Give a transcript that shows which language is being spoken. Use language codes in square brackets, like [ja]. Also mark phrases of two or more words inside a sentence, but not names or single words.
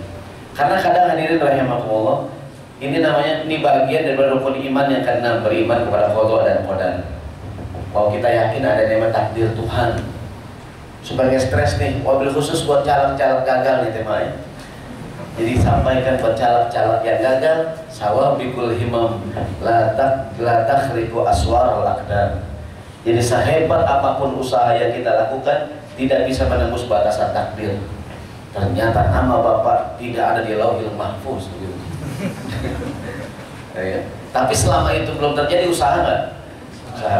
[id] Karena kadang hadirin rahimakumullah, ini bagian dari rukun iman yang keenam, beriman kepada qada dan qadar. Kalau kita yakin ada nama takdir Tuhan, supaya stres nih, [ar] وبالخصوص [id] buat caleg-caleg gagal nih temanya. Jadi sampaikan buat caleg-caleg yang gagal, [ar] سوابق الهمم لا تخرق أسوار الأقدار. [id] Jadi sehebat apapun usaha yang kita lakukan tidak bisa menembus batasan takdir. Ternyata nama Bapak tidak ada di Lauhil Mahfuz gitu. Ya. Tapi selama itu belum terjadi, usaha nggak? Usaha.